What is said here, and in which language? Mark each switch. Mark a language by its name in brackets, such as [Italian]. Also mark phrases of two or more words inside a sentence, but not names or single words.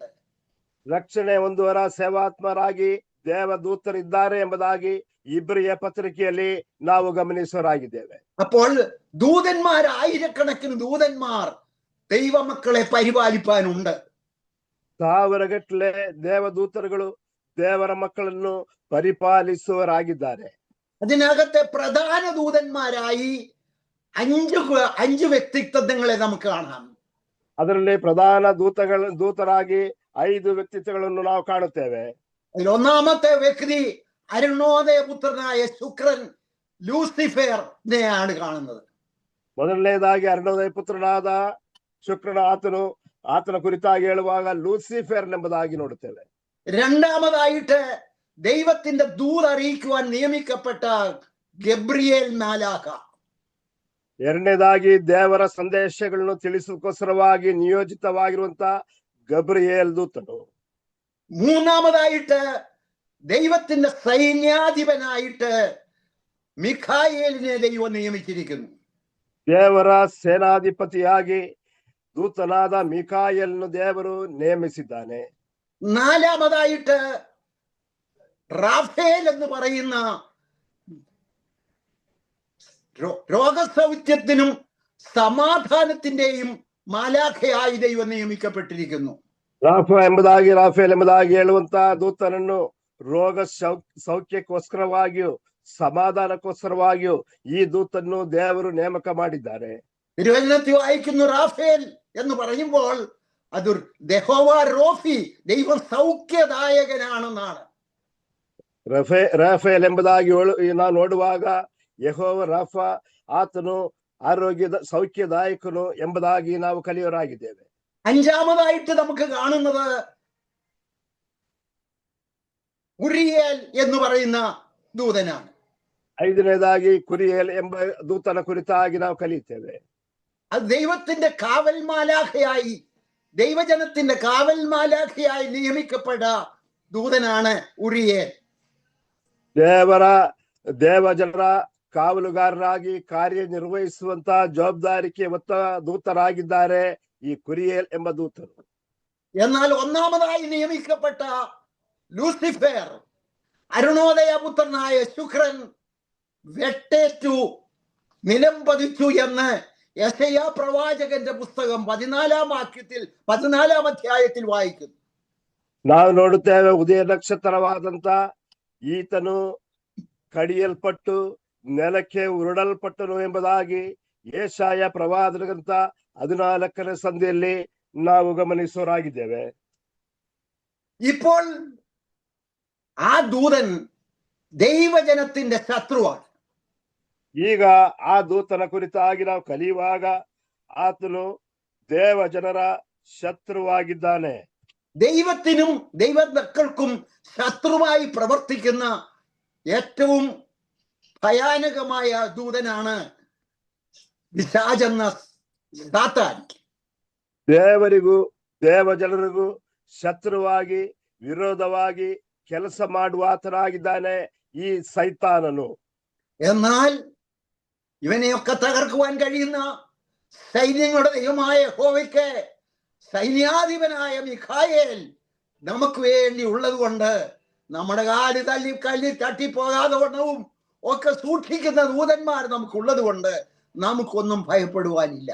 [Kannada] ರಕ್ಷಣೆ ಹೊಂದುವರ ಸೇವಾತ್ಮರಾಗಿ ದೇವದೂತರಿದ್ದಾರೆ ಎಂಬುದಾಗಿ ಇಬ್ರಿಯ ಪತ್ರಿಕೆಯಲ್ಲಿ ನಾವು ಗಮನಿಸುವರಾಗಿದ್ದೇವೆ. [Malayalam] അപ്പോൾ ദൂതന്മാർ, ആയിരക്കണക്കിന് ദൂതന്മാർ ദൈവമക്കളെ പരിപാലിപ്പാനുണ്ട്. [Kannada] ಸಾವಿರಗಟ್ಟಲೆ ದೇವದೂತರುಗಳು ದೇವರ ಮಕ್ಕಳನ್ನು ಪರಿಪಾಲಿಸುವರಾಗಿದ್ದಾರೆ. [Malayalam] അതിനകത്തെ പ്രധാന ദൂതന്മാരായി അഞ്ച് വ്യക്തിത്വങ്ങളെ നമുക്ക് കാണാം. [Kannada] ಅದರಲ್ಲಿ ಪ್ರಧಾನ ದೂತರಾಗಿ 5 ವ್ಯಕ್ತಿತ್ವಗಳನ್ನು ನಾವು ಕಾಣುತ್ತೇವೆ. [Malayalam] അതിൽ ഒന്നാമത്തെ വ്യക്തി അരുണോദയ പുത്രനായ ശുക്രൻ ലൂസിഫറിനെയാണ് കാണുന്നത്. [Kannada] ಮೊದಲನೇದಾಗಿ ಅರುಣೋದಯ ಪುತ್ರನಾದ ಶುಕ್ರನ ಆತನ ಕುರಿತಾಗಿ ಹೇಳುವಾಗ ಲೂಸಿಫರ್ ಎಂಬುದಾಗಿ ನೋಡುತ್ತೇವೆ. [Malayalam] രണ്ടാമതായിട്ട് ദൈവത്തിന്റെ ദൂത് അറിയിക്കുവാൻ നിയമിക്കപ്പെട്ട ഗബ്രിയേൽ മാലാഖ. [Kannada] ಎರಡನೇದಾಗಿ ದೇವರ ಸಂದೇಶಗಳನ್ನು ತಿಳಿಸೋಸ್ಕರವಾಗಿ ನಿಯೋಜಿತವಾಗಿರುವಂತ ಗಬ್ರಿಯೇಲ್ ದೂತನು. [Malayalam] മൂന്നാമതായിട്ട് ദൈവത്തിന്റെ സൈന്യാധിപനായിട്ട് മിഖായേലിനെ ദൈവം നിയമിച്ചിരിക്കുന്നു. [Kannada] ದೇವರ ಸೇನಾಧಿಪತಿಯಾಗಿ ದೂತನಾದ ಮಿಕಾಯಲ್ನು ದೇವರು ನೇಮಿಸಿದ್ದಾನೆ. [Malayalam] നാലാമതായിട്ട് റാഫേൽ എന്ന് പറയുന്ന രോഗസൗഖ്യത്തിനും സമാധാനത്തിന്റെയും മാലാഖയായി ദൈവം നിയമിക്കപ്പെട്ടിരിക്കുന്നു. [Kannada] ರಾಫೇಲ್ ಎಂಬುದಾಗಿ ಹೇಳುವಂತ ದೂತನನ್ನು ರೋಗ ಸೌಖ್ಯಕ್ಕೋಸ್ಕರವಾಗಿಯೂ ಸಮಾಧಾನಕ್ಕೋಸ್ಕರವಾಗಿಯೂ ಈ ದೂತನ್ನು ದೇವರು ನೇಮಕ ಮಾಡಿದ್ದಾರೆ. [Malayalam] തിരുവചനത്തിൽ വായിക്കുന്നു, റാഫേൽ എന്ന് പറയുമ്പോൾ അത് യഹോവ റോഫി, ദൈവം സൗഖ്യദായകനാണെന്നാണ്. [Kannada] ರಾಫೇಲ್ ಎಂಬುದಾಗಿ ನಾವು ನೋಡುವಾಗ ಯೆಹೋವ ರಾಫ, ಆತನು ಸೌಖ್ಯದಾಯಕನು ಎಂಬುದಾಗಿ ನಾವು ಕಲಿಯವರಾಗಿದ್ದೇವೆ. [Malayalam] അഞ്ചാമതായിട്ട് നമുക്ക് കാണുന്നത് ഉറിയേൽ എന്ന് പറയുന്ന ദൂതനാണ്. [Kannada] 5ನೇದಾಗಿ ಕುರಿಯೇಲ್ ಎಂಬ ದೂತನ ಕುರಿತಾಗಿ ನಾವು ಕಲಿಯುತ್ತೇವೆ. [Malayalam] അത് ദൈവത്തിന്റെ കാവൽ മാലാഖയായി, ദൈവജനത്തിന്റെ കാവൽ മാലാഖയായി നിയമിക്കപ്പെട്ട ദൂതനാണ് ഉറിയേൽ. [Kannada] ದೇವಜನರ ಕಾವಲುಗಾರರಾಗಿ ಕಾರ್ಯನಿರ್ವಹಿಸುವಂತ ಜವಾಬ್ದಾರಿಕೆ ಹೊತ್ತ ದೂತರಾಗಿದ್ದಾರೆ ಈ ಕುರಿಯೇಲ್ ಎಂಬ ದೂತರು. [Malayalam] എന്നാൽ ഒന്നാമതായി നിയമിക്കപ്പെട്ട ലൂസിഫർ, അരുണോദയ പുത്രനായ ശുക്രൻ വെട്ടേറ്റു നിലംപതിച്ചു എന്ന് യെശയ്യാ പ്രവാചകന്റെ പുസ്തകം 14 അധ്യായത്തിൽ വായിക്കുന്നു. [Kannada] ನಾವು ನೋಡುತ್ತೇವೆ, ಉದಯ ನಕ್ಷತ್ರವಾದಂತ ಈತನು ಕಡಿಯಲ್ಪಟ್ಟು ನೆಲಕ್ಕೆ ಉರುಳಲ್ಪಟ್ಟನು ಎಂಬುದಾಗಿ ಯೆಶಾಯ ಪ್ರವಾದನ ಗ್ರಂಥ 14ನೇ ಸಂಧಿಯಲ್ಲಿ ನಾವು ಗಮನಿಸೋರಾಗಿದ್ದೇವೆ. [Malayalam] ഇപ്പോൾ ആ ദൂതൻ ദൈവജനത്തിന്റെ ശത്രുവാണ്. [Kannada] ಈಗ ಆ ದೂತನ ಕುರಿತಾಗಿ ನಾವು ಕಲಿಯುವಾಗ ಆತನು ದೇವ ಜನರ ശത്രുವಾಗಿದ್ದಾನೆ. [Malayalam] ദൈവത്തിനും ദൈവമക്കൾക്കും ശത്രുവായി പ്രവർത്തിക്കുന്ന ഏറ്റവും ഭയാനകമായ ദൂതനാണ് പിശാചെന്ന സാത്താൻ. [Kannada] ದೇವರಿಗೂ ದೇವ ಜನರಿಗೂ ಶತ್ರುವಾಗಿ ವಿರೋಧವಾಗಿ ಕೆಲಸ ಮಾಡುವ ಆತನಾಗಿದ್ದಾನೆ ಈ ಸೈತಾನನು. [Malayalam] എന്നാൽ ഇവനെയൊക്കെ തകർക്കുവാൻ കഴിയുന്ന സൈന്യങ്ങളുടെ ദൈവമായ യഹോവയ്ക്ക് സൈന്യാധിപനായ മിഖായേൽ നമുക്ക് വേണ്ടി ഉള്ളത് കൊണ്ട് നമ്മുടെ കാല് കല്ലിൽ തട്ടിപ്പോകാതെ വണ്ണവും ഒക്കെ സൂക്ഷിക്കുന്ന ദൂതന്മാർ നമുക്കുള്ളത് കൊണ്ട് നമുക്കൊന്നും ഭയപ്പെടുവാനില്ല.